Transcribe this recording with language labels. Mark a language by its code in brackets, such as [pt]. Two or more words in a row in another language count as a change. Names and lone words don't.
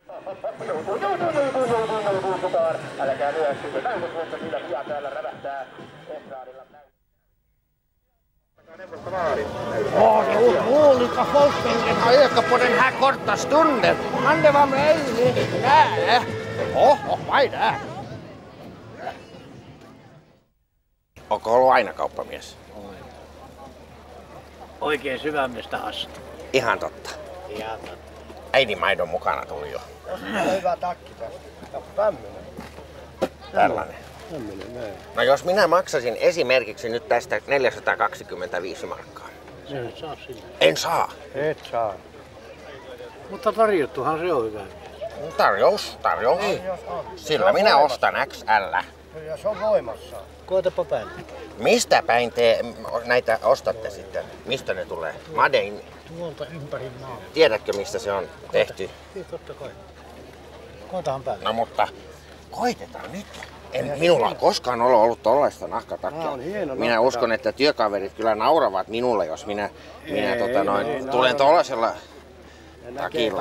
[fi] Älkää lyöstykö, mutta kyllä pian täällä rävähtää estraadilla. [sv] Olika folket har ökat på den här korta stunden. Kan det vara möjligt? Nej. Vad är det? [fi] Onko ollut aina kauppamies? Oikein sydämestä asti. Ihan totta. Ihan totta. Äidin maidon mukana tuli jo. Hyvä takki tästä. Tämmönen. Tällainen. Tämmönen näin. No jos minä maksasin esimerkiksi nyt tästä 425 markkaa. En saa sillä. En saa. Et saa. Mutta tarjottuhan se on hyvä. Tarjous. Sillä minä ostan XL. Ja se on voimassa. Koetapa päälle. Mistä päin te näitä ostatte sitten? Mistä ne tulee? [en] Made in. [fi] Tuolta ympäri maa. Tiedätkö mistä se on tehty? Totta kai. Koetahan päälle. No mutta koitetaan nyt. Minulla on koskaan ollut tollaista nahkatakkia. Minä uskon, että työkaverit kyllä nauravat minulle, jos minä tulen tollasella takilla.